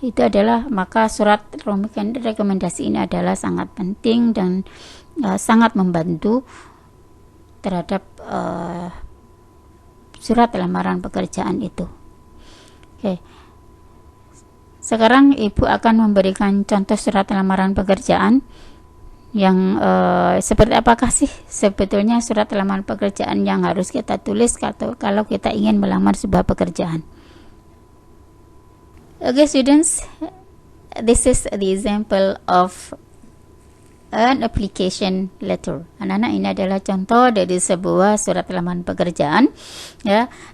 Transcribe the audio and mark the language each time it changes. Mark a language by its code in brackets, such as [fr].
[id] Itu adalah, maka surat rekomendasi ini adalah sangat penting dan sangat membantu terhadap surat lamaran pekerjaan itu. Oke. Sekarang Ibu akan memberikan contoh surat lamaran pekerjaan yang seperti apakah sih sebetulnya surat lamaran pekerjaan yang harus kita tulis kalau kita ingin melamar sebuah pekerjaan. [en] Okay, students, this is the example of an application letter. [id] Anak-anak, ini adalah contoh dari sebuah surat lamaran pekerjaan, ya.